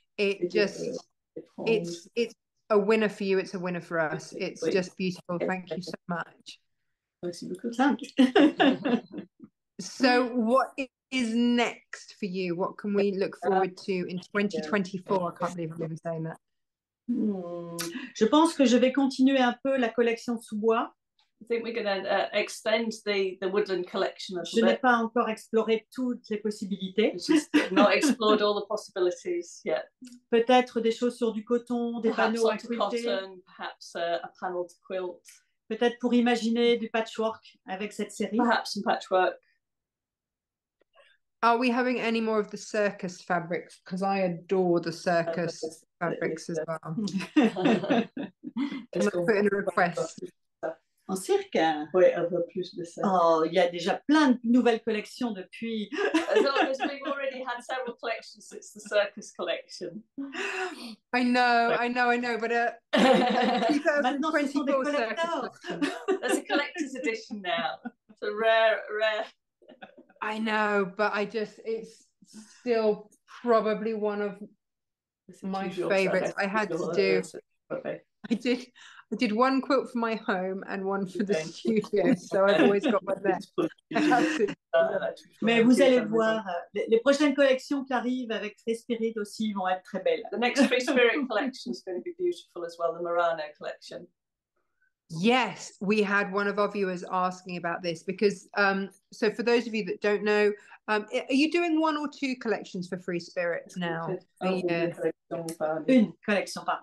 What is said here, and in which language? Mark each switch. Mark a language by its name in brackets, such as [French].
[English] It's a winner for you. It's a winner for us. It's just beautiful. Thank you so much. So what is next for you? What can we look forward to in 2024? I can't believe I'm even saying that. [French] Je pense que je vais continuer un peu la collection sous bois. [English] I think we're going to extend the woodland collection a [French] Je n'ai pas encore exploré toutes les possibilités. [English] Not explored all the possibilities yet. [French] Peut-être des choses sur du coton, des panneaux à quilter. [English] Cotton, perhaps a panel to quilt. [French] Peut-être pour imaginer du patchwork avec cette série. [English] Perhaps some patchwork. Are we having any more of the circus fabrics? Because I adore the circus fabrics as well. Can I put in a request? [French] En cirque? Oui, un peu plus de ça. Oh, il y a déjà plein de nouvelles collections depuis. [English] As long as we've already had several collections since the circus collection. I know, but 2024 circus collection. There's a collector's edition now. It's a rare. I know, but it's still probably one of my favorites. I had to do. I did one quilt for my home and one for the studio, so I've always got one there. [French] Mais vous allez voir, les prochaines collections qui arrivent avec Free Spirit aussi vont être très belles. [English] The next Free Spirit collection is going to be beautiful as well, the Murano collection. Yes, we had one of our viewers asking about this because, so for those of you that don't know, are you doing one or two collections for Free Spirit now? [French] Une collection par